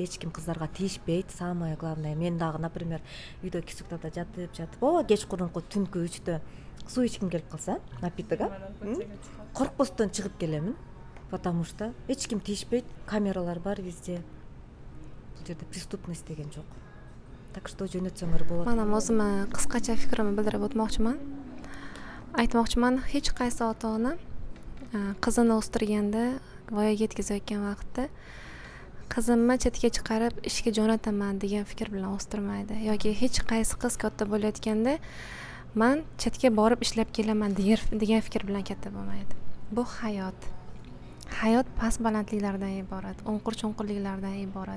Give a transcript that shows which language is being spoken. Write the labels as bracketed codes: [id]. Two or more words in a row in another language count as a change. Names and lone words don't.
[ky] Эч ким кыздарга тийишпейт. [ru] Самое главное, [ky] мен дагы, например, үйдө кисуктада жатып, кечкурунку түнкү 3-тө суу ичким келип калса, напиток, коркпостон чыгып келемин, [ru] потому что [ky] эч ким тийишпейт, камералар бар везде. Бул жерде преступность деген жок. [ru] Так что [ky] жөнөтсөңөр болот. Мана өзүмө кыскача фикримди билдирип өтмөкчүмүн. Айтмакчымын, эч кайсы ата-ана кызын өстүргөндө, [uz] voyaga yetkazayotgan vaqtda qizimni chetga chiqarib ishga jo'nataman degan fikr bilan o'stirmaydi, yoki hech qaysi qiz katta bo'layotganda men chetga borib ishlab kelaman degan fikr bilan katta bo'lmaydi. Bu hayot past balandliklardan iborat, o'nqir-cho'nqirliklardan iborat.